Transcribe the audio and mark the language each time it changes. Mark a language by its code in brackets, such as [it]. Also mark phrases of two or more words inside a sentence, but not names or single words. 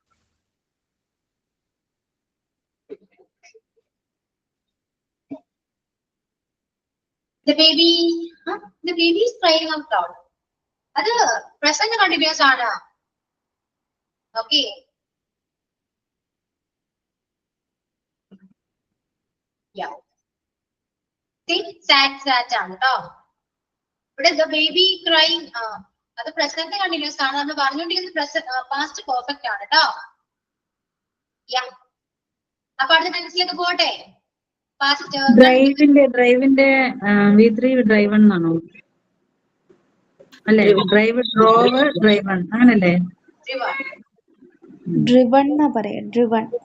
[en] The baby is crying out loud. അത് present continuous ആണ്. Okay. Yeah. Sit, sat [ml] ആണ് ട്ടോ. ഇവിടെ [en] the baby crying [ml] അത് [en] present continuous [ml] ആണ്. നമ്മൾ പറഞ്ഞുകൊണ്ടിരിക്കുന്നത് [en] past perfect [ml] ആണ് ട്ടോ. Yeah. അപ്പൊ അടുത്ത ടെൻസിലേക്ക് പോട്ടെ. Past ഡ്രൈവിന്റെ V3 ഡ്രൈവ് എന്നാണോ? അല്ലേ? [en] drive drove driven [ml] അങ്ങനല്ലേ? ഡ്രിവൺ എന്നാ പറയാ, ഡ്രിവൺ.